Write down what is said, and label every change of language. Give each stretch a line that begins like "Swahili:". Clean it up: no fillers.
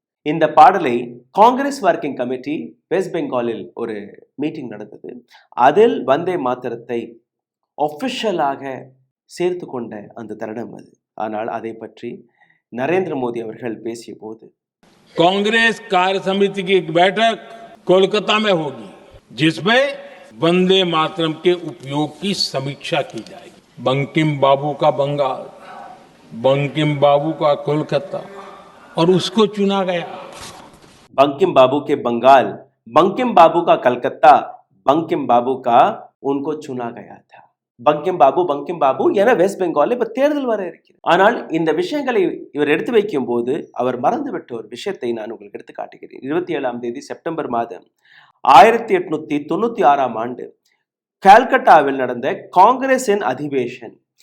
Tamil: இந்த பாடலை Congress working committee west பெங்காலில் ஒரு மீட்டிங் நடந்தது. அதில் வந்தே மாத்திரத்தை ஒஃபிஷியலாக சேர்த்து கொண்ட அந்த தருணம் அது. ஆனால் அதை பற்றி நரேந்திர மோடி அவர்கள் பேசிய போது,
Hindi: कांग्रेस कार्य समिति की एक बैठक कोलकाता में होगी, जिसमें वंदे मातरम के उपयोग की समीक्षा की जाएगी. बंकिम बाबू का बंगाल, बंकिम बाबू का कोलकाता, और उसको चुना गया. बंकिम बाबू के बंगाल, बंकिम बाबू का कलकत्ता, बंकिम बाबू का उनको चुना गया था.
Tamil: பங்கிம் பாபு என வெஸ்ட் பெங்காலில் இப்ப தேர்தல் வர இருக்கிறது. ஆனால் இந்த விஷயங்களை இவர் எடுத்து வைக்கும் போது அவர் மறந்துவிட்ட ஒரு விஷயத்தை நான் உங்களுக்கு எடுத்து காட்டுகிறேன். 27ஆம் தேதி செப்டம்பர் மாதம் 1896ஆம் ஆண்டு கல்கட்டாவில் நடந்த காங்கிரசின் அதிவேஷன்.